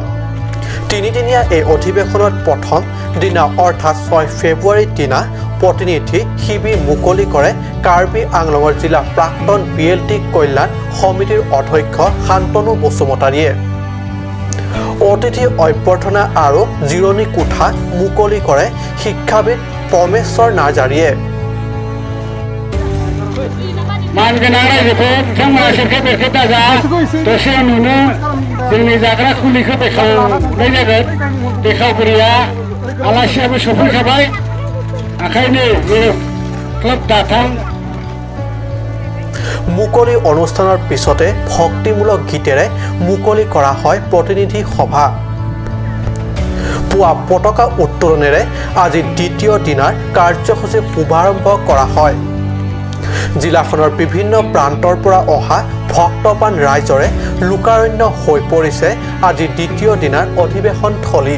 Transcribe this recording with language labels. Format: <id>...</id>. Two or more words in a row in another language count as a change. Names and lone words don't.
<as>তিনিদিনীয়া এই অধিৱেশনত প্ৰথম দিনা অৰ্থাৎ 6 ফেব্ৰুৱাৰীৰ দিনা প্ৰতিনিধি শিবিৰ মুকলি কৰে কাৰ্বি আংলঙৰ জিলা প্ৰাক্তন BLT কল্যাণ সমিতিৰ অধ্যক্ষ শান্তনু বসুমতাৰীয়ে। অতিথি অভ্যৰ্থনা আৰু জিৰণি কোঠা মুকলি কৰে শিক্ষাবিদ পৰমেশ্বৰ নাৰ্জাৰীয়ে।</as> <brx>जोंनि जाग्रा खुलिखौ देखावनाय जागोन देखावगिरिया आलासियाबो सफैखाबाय ओंखायनो क्लाब दाथां।</brx> <as>মুকলি অনুষ্ঠানৰ পিছতে ভক্তিমূলক গীতেৰে মুকলি কৰা হয় প্ৰতিনিধি সভা। পুৱা পতাকা উত্তোলনেৰে আজি দ্বিতীয় দিনাৰ কাৰ্যসূচী শুভাৰম্ভ কৰা হয়। জিলাখনৰ বিভিন্ন প্ৰান্তৰ পৰা অহা ভক্তপ্ৰাণ ৰাইজৰে লোকাৰণ্য হৈ পৰিছে আজি দ্বিতীয় দিনাৰ অধিৱেশন থলী।</as>